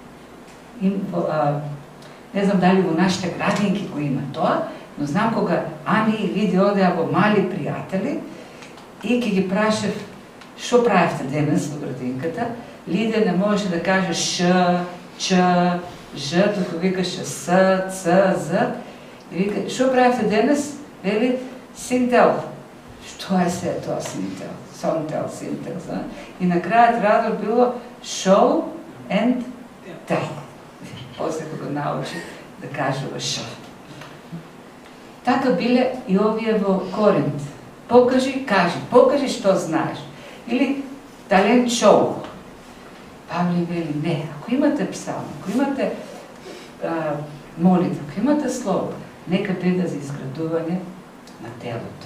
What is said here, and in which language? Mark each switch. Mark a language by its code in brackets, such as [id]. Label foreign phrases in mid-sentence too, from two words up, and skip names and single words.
[mk] Не знам дали во нашите градинки го има тоа, но знам кога Ани и Лиди одеа во мали пријатели и ке ги прашав што правевте денес во градинката, Лидија не може да каже Ш, Ч, Ж, туку викаше С, Ц, З. И вика, што правевте денес? Вели, синтел. Што е се тоа синтел? Сонтел, синтел. И на крајот радо било [en] show and tell. [mk] После го научи да кажува шо. Така биле и овие во Коринт. Покажи, кажи, покажи што знаеш. Или талент шоу. Павле вели, не, ако имате псалм, ако имате молитва, ако имате слово, нека биде за изградување на телото.